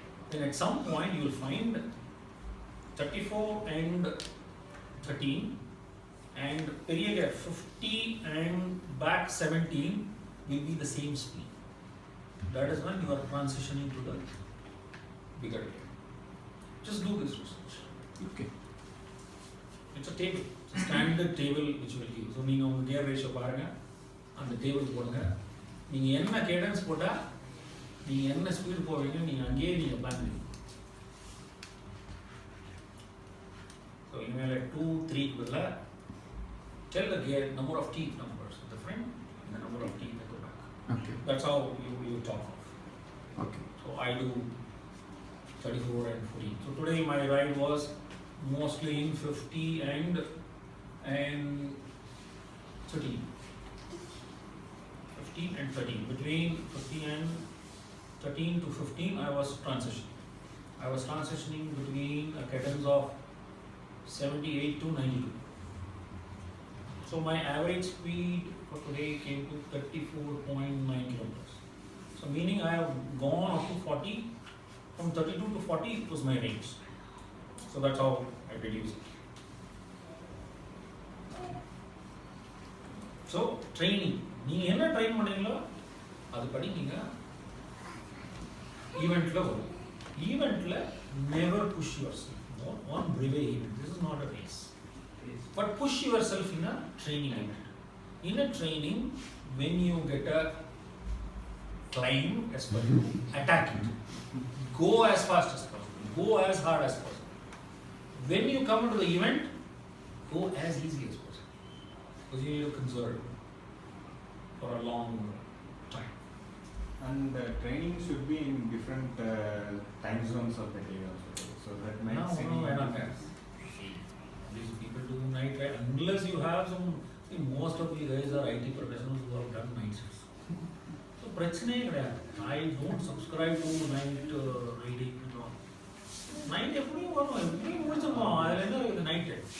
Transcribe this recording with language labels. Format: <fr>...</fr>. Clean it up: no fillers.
<en>Then at some point you will find 34 and 13 and period 50 and back 17 will be the same speed. That is when you are transitioning to the bigger gear. Just do this research. Okay. It's a table. It's a standard table which will give. So</en> <ta>நீங்க உங்க gear ratio பாருங்க. அந்த table போடுங்க. நீங்க என்ன cadence போட்டா நீங்க என்ன ஸ்பீட் போவீங்க நீங்க அங்கேயே நீங்க பிளான் பண்ணுங்க.</ta> <en>So</en> <ta>இனிமேல் 2, 3 குள்ள</ta> <en>tell the gear number of teeth numbers at the front and the number of teeth at the back. Okay. That's how you talk of. Okay. So I do 34 and 14. So today my ride was mostly in 50 and 13. 15 and 13. Between 15 and 13 to 15 I was transitioning. I was transitioning between a cadence of 78 to 92. So my average speed for today came to 34.9 kilometers. So meaning I have gone up to 40. From 32 to 40 it was my range. So that's how I reduced it. So training.</en> <ta>நீங்க என்ன train பண்ணீங்களோ அதுபடி நீங்க ஈவென்ட்ல வரும்.</ta> <en>ஈவென்ட்ல never push yourself. Not one brevet event. This is not a race. But push yourself in a training event. In a training, when you get a climb as per you, attack it. Go as fast as possible. Go as hard as possible. When you come into the event, go as easy as possible. Because you need to conserve for a long time. And training should be in different time zones of the day also. So that makes See, these people do night ride unless you have some. See, most of these guys are IT professionals who have done night shifts.</en> <ta>So பிரச்சனையே கிடையாது.</ta> <en>I don't subscribe to night riding and all.</en> <ta>Night எப்படியும் வரும், எப்படியும் முடிச்சிருப்போம். அதில் என்ன இருக்குது night?</ta>